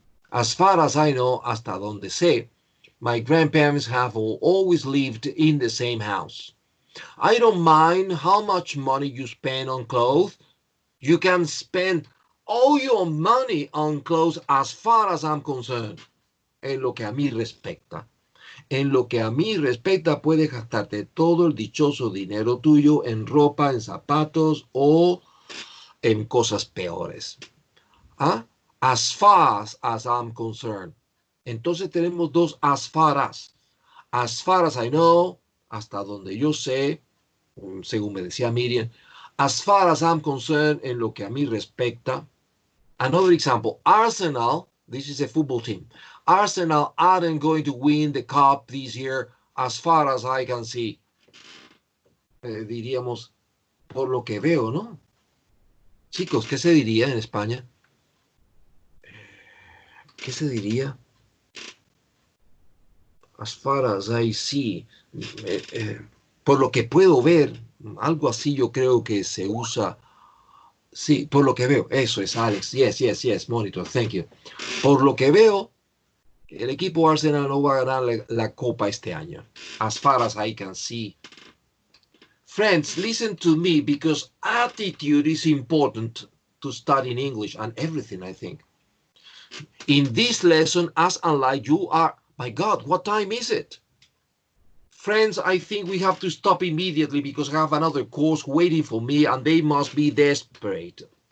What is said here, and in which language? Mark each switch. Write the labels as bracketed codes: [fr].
[en] As far as I know, [es] hasta donde sé, [en] my grandparents have always lived in the same house. I don't mind how much money you spend on clothes. You can spend all your money on clothes as far as I'm concerned. [es] En lo que a mí respecta. En lo que a mí respecta, puedes gastarte todo el dichoso dinero tuyo en ropa, en zapatos o en cosas peores. [en] As far as I'm concerned. [es] Entonces tenemos 2 [en] as far as. As far as I know, [es] hasta donde yo sé, según me decía Miriam. [en] As far as I'm concerned, [es] en lo que a mí respecta. [en] Another example, Arsenal, this is a football team. Arsenal aren't going to win the cup this year as far as I can see. [es] Diríamos, por lo que veo, ¿no? Chicos, ¿qué se diría en España? ¿Qué se diría? [en] As far as I see. [es] Por lo que puedo ver, algo así yo creo que se usa Sí, por lo que veo. Eso es, Alex. [en] Yes, monitor. Thank you. [es] Por lo que veo, el equipo Arsenal no va a ganar la Copa este año. [en] As far as I can see. Friends, listen to me, because attitude is important to study in English and everything, I think. In this lesson, as unlike you are, my God, what time is it? Friends, I think we have to stop immediately because I have another course waiting for me and they must be desperate.